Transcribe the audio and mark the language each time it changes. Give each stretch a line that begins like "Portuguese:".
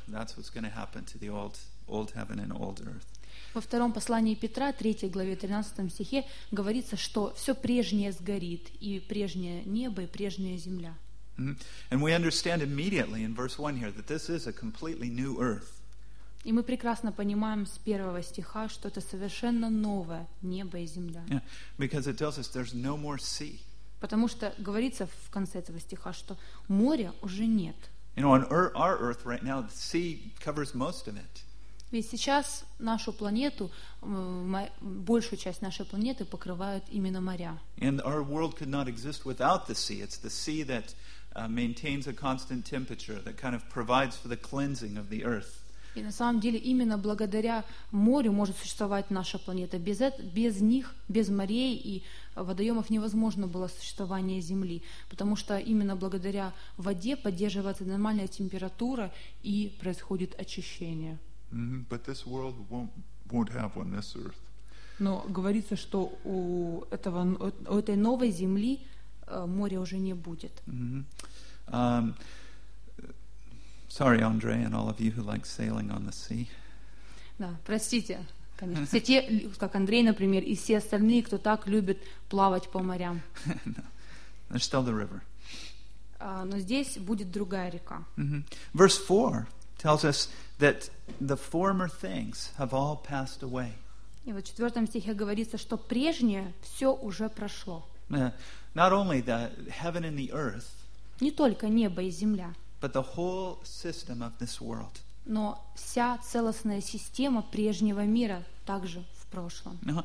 English: That's what's going to happen to the old heaven and old earth.
Russian: Во втором послании Петра, 3 главе, 13 стихе говорится, что все прежнее сгорит, и прежнее небо, и прежняя земля.
English: And we understand immediately in verse 1 here that this is a completely new earth.
Russian: И мы прекрасно понимаем с первого стиха, что это совершенно новое небо и земля.
English: Yeah, because it tells us there's no more sea.
Russian: Потому что говорится в конце этого стиха, что моря уже нет.
English: You know, on our earth right now, the sea covers most of it.
Russian: Ведь сейчас нашу планету, большую часть нашей планеты покрывают именно моря.
English: And our world could not exist without the sea. It's the sea that maintains a constant temperature, that kind of provides for the cleansing of the earth.
Russian: И на самом деле именно благодаря морю может существовать наша планета. Без них, без морей и водоемов невозможно было существование Земли, потому что именно благодаря воде поддерживается нормальная температура и происходит очищение.
English: But this world won't have one, this earth.
Russian: Но говорится, что у этой новой земли моря уже не будет. Mm-hmm.
English: Sorry, Andre, and all of you who like sailing on the sea.
Russian: Да, простите, конечно. Все те, как Андрей, например, и все остальные, кто так любит плавать по морям.
English: No. There's still the river.
Russian: Но здесь будет другая река.
English: Mm-hmm. Verse 4 tells us that the former things have all passed away.
Russian: И в четвертом стихе говорится, что прежнее все уже прошло.
English: Not only the heaven and the earth,
Russian: не только небо и земля,
English: but the whole system of this world.
Russian: Но вся целостная система прежнего мира также в прошлом.